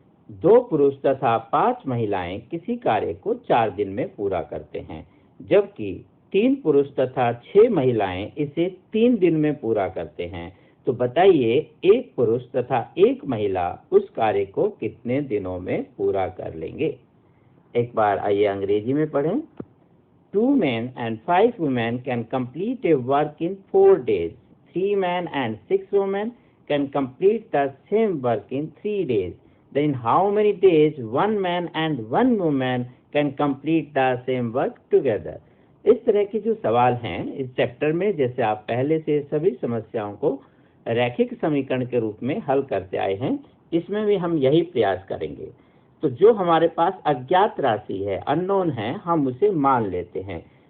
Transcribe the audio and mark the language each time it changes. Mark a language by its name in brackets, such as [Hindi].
[Hindi] 2 पुरुष तथा 5 महिलाएं किसी कार्य को 4 दिन में पूरा करते हैं, जबकि 3 पुरुष तथा 6 महिलाएं इसे 3 दिन में पूरा करते हैं। तो बताइए, एक पुरुष तथा एक महिला उस कार्य को कितने दिनों में पूरा कर लेंगे। एक बार आइए अंग्रेजी में पढ़ें। [English] 2 men and 5 women can complete a work in 4 days. 3 men and 6 women can complete the same work in 3 days. Then in how many days 1 man and 1 woman can complete the same work together? [Hindi] इस तरह के जो सवाल हैं इस chapter में, जैसे आप पहले से सभी समस्याओं को रैखिक समीकरण के रूप में हल करते आए हैं, इसमें भी हम यही प्रयास करेंगे। तो जो हमारे पास अज्ञात राशि है, अननोन है, हम उसे मान लेते हैं।